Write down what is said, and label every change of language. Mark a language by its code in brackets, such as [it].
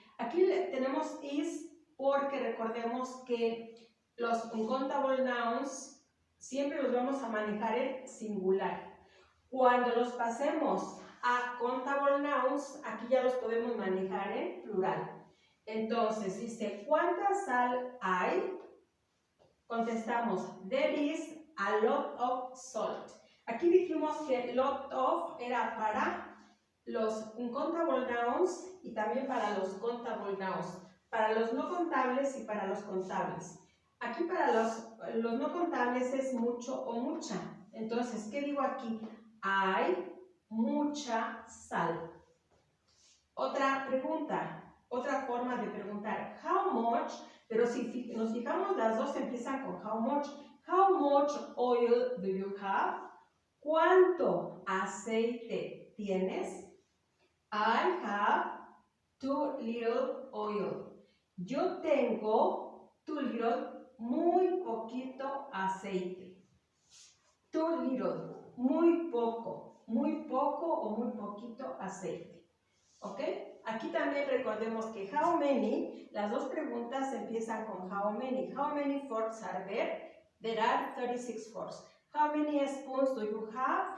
[es] Aquí tenemos is porque recordemos que los uncountable nouns siempre los vamos a manejar en singular. Cuando los pasemos a countable nouns, aquí ya los podemos manejar en plural. Entonces, dice, ¿cuánta sal hay? Contestamos, [en] there is a lot of salt. [es] Aquí dijimos que lot of era para los uncountable nouns y también para los countable nouns, para los no contables y para los contables. Aquí para los no contables es mucho o mucha. Entonces, ¿qué digo aquí? Hay mucha sal. Otra pregunta, otra forma de preguntar, how much, pero si nos fijamos las dos empiezan con how much. [en] How much oil do you have? [es] ¿Cuánto aceite tienes? [en] I have 2 little oil. [es] Yo tengo 2 little, muy poquito aceite. 2 little, muy poco o muy poquito aceite. ¿Ok? Aquí también recordemos que how many, las dos preguntas empiezan con how many. [en] How many forks are there? There are 36 forks. How many spoons do you have?